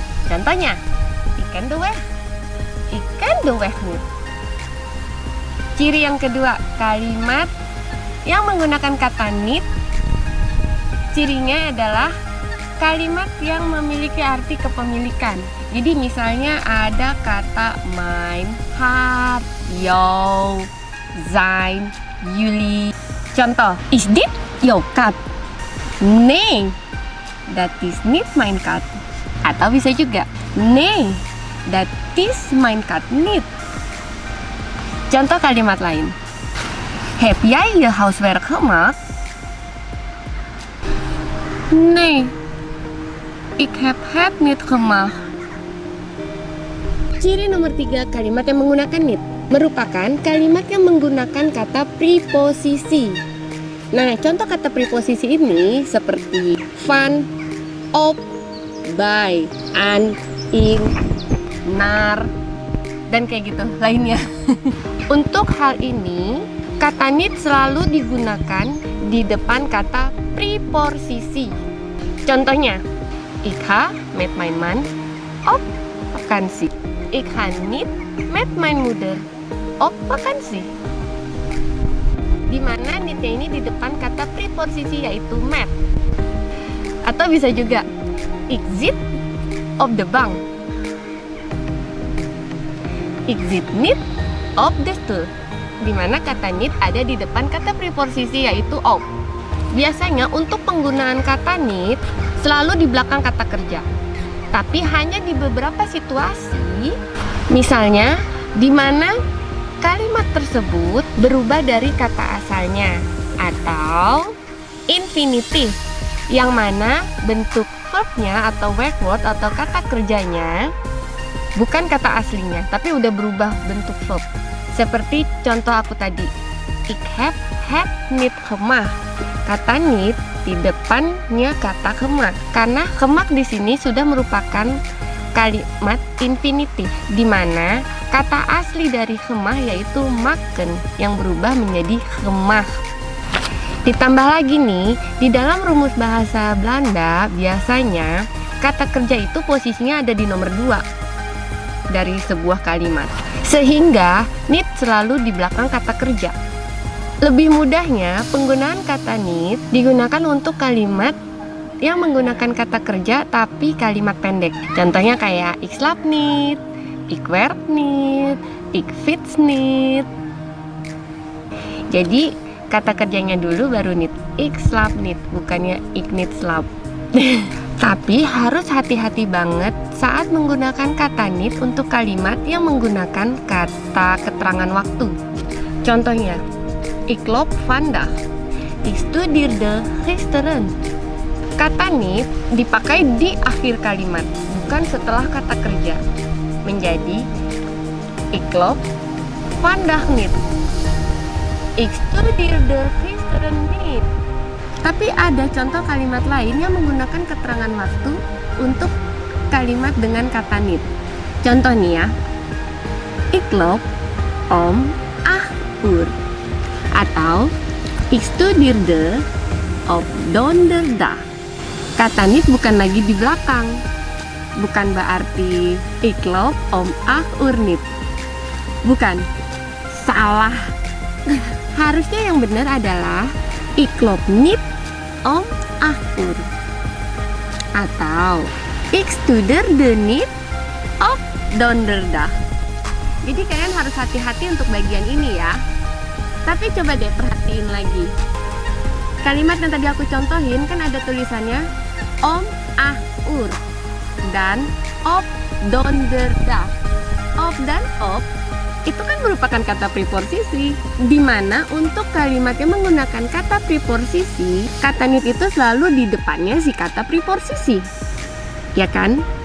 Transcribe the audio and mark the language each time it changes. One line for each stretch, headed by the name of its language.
Indonesian: Contohnya,
Dutch: ik ken de weg. Ik ken de weg niet.
Indonesian: Ciri yang kedua, kalimat yang menggunakan kata niet, cirinya adalah kalimat yang memiliki arti kepemilikan. Jadi misalnya ada kata mijn, haar, jou, zijn, jullie. Contoh,
Dutch: is dit jouw kat? Nee, dat is niet mijn kat.
Indonesian: Atau bisa juga,
Dutch: nee, dat is mijn kat niet.
Indonesian: Contoh kalimat lain,
Dutch: heb jij je huiswerk gemaakt? Nee, ik heb het niet gemaakt.
Indonesian: Ciri nomor 3 kalimat yang menggunakan niet merupakan kalimat yang menggunakan kata preposisi. Nah, contoh kata preposisi ini seperti van, op, bij, aan, in, naar, dan kayak gitu lainnya. Untuk hal ini, kata need selalu digunakan di depan kata preposisi. Contohnya,
Dutch: ik ha met mijn man op vakantie. Ik ga niet met mijn moeder op vakantie.
Indonesian: Dimana need-nya ini di depan kata preposisi yaitu met. Atau bisa juga
Dutch: ik zit op de bank. Ik zit niet op de stoel.
Indonesian: Dimana kata need ada di depan kata preposisi yaitu op. Biasanya untuk penggunaan kata need selalu di belakang kata kerja. Tapi hanya di beberapa situasi, misalnya dimana kalimat tersebut berubah dari kata asalnya atau infinitif, yang mana bentuk verbnya atau verb word atau kata kerjanya bukan kata aslinya, tapi udah berubah bentuk verb. Seperti contoh aku tadi,
Dutch: ik heb het niet gemaakt.
Indonesian: Kata need di depannya kata gemaakt, karena gemaakt di sini sudah merupakan kalimat infinitif, di mana kata asli dari gemaakt yaitu maken yang berubah menjadi gemaakt. Ditambah lagi nih, di dalam rumus bahasa Belanda biasanya kata kerja itu posisinya ada di nomor 2 dari sebuah kalimat, sehingga need selalu di belakang kata kerja. Lebih mudahnya, penggunaan kata need digunakan untuk kalimat yang menggunakan kata kerja tapi kalimat pendek. Contohnya kayak
Dutch: ik slaap niet, ik werk niet, ik fiets niet.
Indonesian: Jadi kata kerjanya dulu baru need.
Dutch: Ik slaap niet,
Indonesian: bukannya
Dutch: ik niet slaap.
Indonesian: Tapi harus hati-hati banget saat menggunakan kata need untuk kalimat yang menggunakan kata keterangan waktu. Contohnya,
Dutch: ik loop vandaag, ik studeerde gisteren.
Indonesian: Kata need dipakai di akhir kalimat, bukan setelah kata kerja. Menjadi
Dutch: ik loop vandaag niet, ik studeerde gisteren niet.
Indonesian: Tapi ada contoh kalimat lain yang menggunakan keterangan waktu untuk kalimat dengan kata need. Contoh nih ya,
Dutch: ik loop om 8 uur.
Indonesian: Atau
Dutch: ik studeerde op donderdag.
Indonesian: Kata need bukan lagi di belakang. Bukan berarti
Dutch: ik loop om 8 uur niet.
Indonesian: Bukan. Salah. Harusnya yang benar adalah
Dutch: ik loop niet om 8 uur.
Indonesian: Atau
Dutch: ik studeerde niet op donderdag.
Indonesian: Jadi kalian harus hati-hati untuk bagian ini ya. Tapi coba deh perhatiin lagi. Kalimat yang tadi aku contohin kan ada tulisannya
Dutch: om 8 uur
Indonesian: dan
Dutch: op donderdag.
Indonesian: Op dan op itu kan merupakan kata preposisi, di mana untuk kalimat yang menggunakan kata preposisi, kata need itu selalu di depannya si kata preposisi, ya kan?